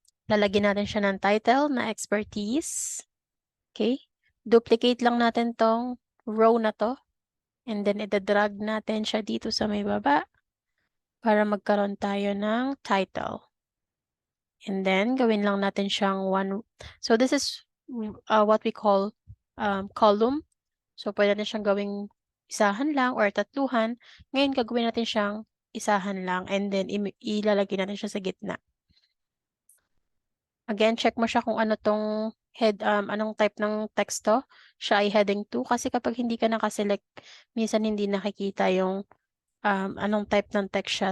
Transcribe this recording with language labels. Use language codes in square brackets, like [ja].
[tl] Lalagyan natin siya ng title na expertise. Okay? Duplicate lang natin tong row na to. And then, itadrag natin siya dito sa may baba para magkaroon tayo ng title. And then, gawin lang natin siyang one. [en] So, this is what we call column. [tl] So, pwede natin siyang gawing isahan lang or tatluhan. Ngayon, gagawin natin siyang isahan lang and then ilalagay natin siya sa gitna. Again, check mo siya kung ano tong anong type ng text to. Siya ay heading 2 kasi kapag hindi ka nakaselect, minsan hindi nakikita yung anong type ng text siya.